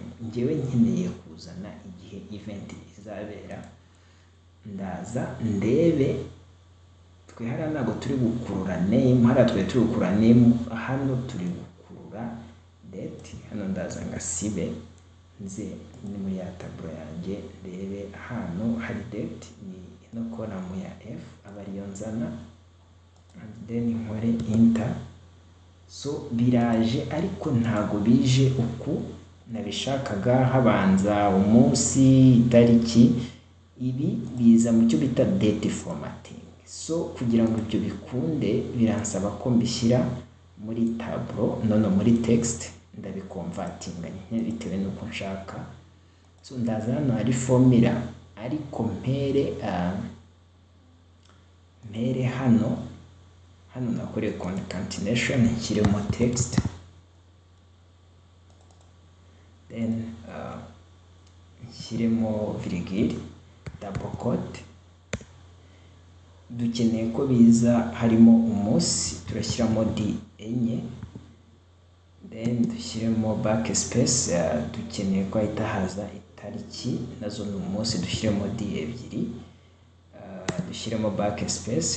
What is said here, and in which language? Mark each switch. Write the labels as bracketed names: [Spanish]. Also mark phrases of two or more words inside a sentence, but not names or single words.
[Kinyarwanda] Ngewe nkeneye kuzana igihe event izabera, ndaza ndebe twe hariya ntabwo turi gukurura name, hariya turi gukurura name, hano turi gukurura date. Hano ndaza ngasibe nze ni muri ya tableau yanjye, ndebe hano hari date, ni ino column ya F aba ariyo nzana, [English] and then [Kinyarwanda] nkore enter. So biraje ariko ntago bije uku nabishakaga, habanza umunsi, itariki, ibi biza mu cyo bita [English] date formatting. [Kinyarwanda] So kugira ngo ibyo bikunde biransaba ko mbishyira muri tableau, none muri text ndabikonvatinga bitewe nuko nshaka. So ndaza hano hari formula ariko mpere hano nakoreye concatenation nshyiremo text, then nshyiremo virgule, [English] double quote. [Kinyarwanda] Dukeneye ko biza harimo umunsi, turashyiramo D enye, then dushyiremo backspace, dukeneye ko ahita haza itariki, nazo ni umunsi, dushyiremo D ebyiri, dushyiremo backspace.